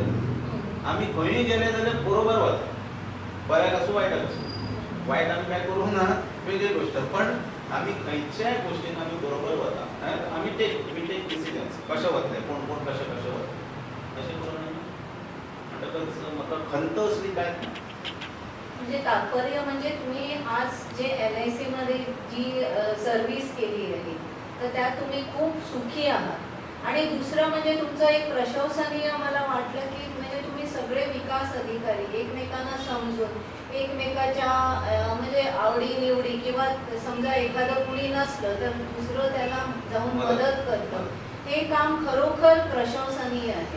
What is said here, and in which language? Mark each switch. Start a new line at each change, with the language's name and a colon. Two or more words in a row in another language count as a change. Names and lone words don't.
Konkani: आमी खंयूय गेले जाल्यार बरोबर वता, बऱ्याक आसूं वायटाक आसूं. वायट आमी कांय करूंक ना, वेगळी गोश्ट, पण आमी खंयच्याय गोश्टीन आमी बरोबर वता. आमी
English: we take decisions
Konkani: कशें वतलें, कोण कोण कशें कशें वता अशें करून आमी. म्हणटकच म्हाका खंत असली कांयच ना.
Marathi: म्हणजे तात्पर्य म्हणजे तुम्ही आज जे LIC मध्ये जी सर्व्हिस केली आहे तर त्यात तुम्ही खूप सुखी आहात. आणि दुसरं म्हणजे तुमचं एक प्रशंसनीय मला वाटलं की म्हणजे तुम्ही सगळे विकास अधिकारी एकमेकांना समजून एकमेकाच्या म्हणजे आवडीनिवडी किंवा समजा एखादं कुणी नसलं तर दुसरं त्याला जाऊन मदत करतं, हे काम खरोखर प्रशंसनीय आहे.